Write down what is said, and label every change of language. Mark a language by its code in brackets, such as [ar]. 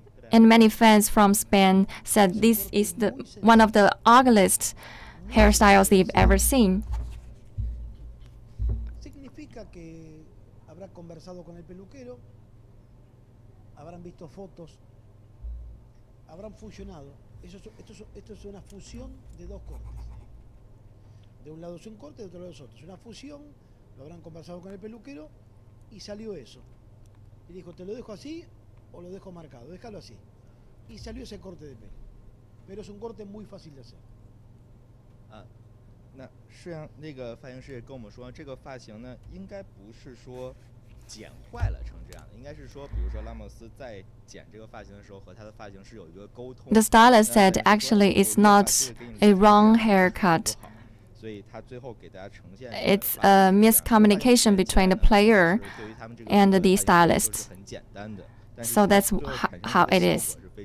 [en] And many fans from Spain said this is one of the ugliest hairstyles they've ever seen. [es] Significa que habrá conversado con el peluquero, habrán visto fotos, habrán fusionado. Esto es una fusión de dos cortes. De un lado es un corte, de otro lado es otro. Es una fusión, lo habrán conversado con el peluquero y salió eso. Y dijo, ¿te lo dejo así o lo dejo marcado? Déjalo así. Y salió ese corte de pelo. Pero es un corte muy fácil de hacer. [zh] 那实际上那个发型师也跟我们说，这个发型呢，应该不是说剪坏了成这样的，应该是说，比如说拉莫斯在剪这个发型的时候和他的发型师有一个沟通。 [en] The stylist said actually it's not a wrong haircut. It's a miscommunication between the player and the stylist. So that's how it is.